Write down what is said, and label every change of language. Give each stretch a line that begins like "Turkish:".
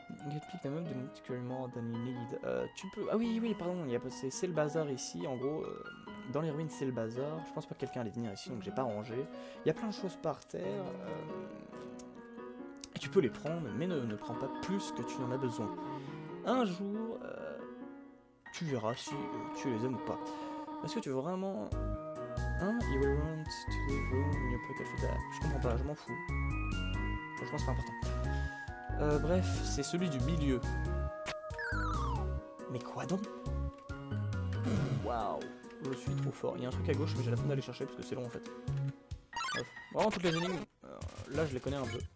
English: You pick them up, don't carry more than you need.
French: Tu peux... Ah oui, pardon, c'est le bazar ici, en gros, dans les ruines c'est le bazar. Je pense pas que quelqu'un allait venir ici, donc j'ai pas rangé. Il y a plein de choses par terre, et tu peux les prendre, mais ne prends pas plus que tu en as besoin. Un jour, tu verras si tu les aimes ou pas. Est-ce que tu veux vraiment... Hein?
English: You will want to leave room in your pocket for that.
French: Je comprends pas, je m'en fous. Franchement, c'est pas important. Bref, c'est celui du milieu. Mais quoi donc? Waouh, je suis trop fort. Il y a un truc à gauche, mais j'ai la flemme d'aller chercher parce que c'est long en fait. Bref, vraiment toutes les énigmes, là je les connais un peu.